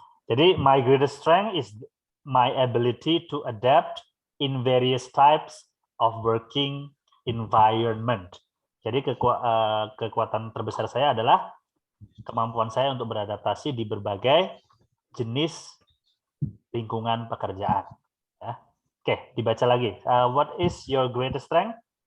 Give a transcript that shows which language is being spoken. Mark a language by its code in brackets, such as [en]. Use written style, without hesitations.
[en] Jadi my greatest strength is my ability to adapt in various types of working environment. [id] Jadi kekuatan terbesar saya adalah kemampuan saya untuk beradaptasi di berbagai jenis lingkungan pekerjaan. Ya. Oke, dibaca lagi. [en] What is your greatest strength?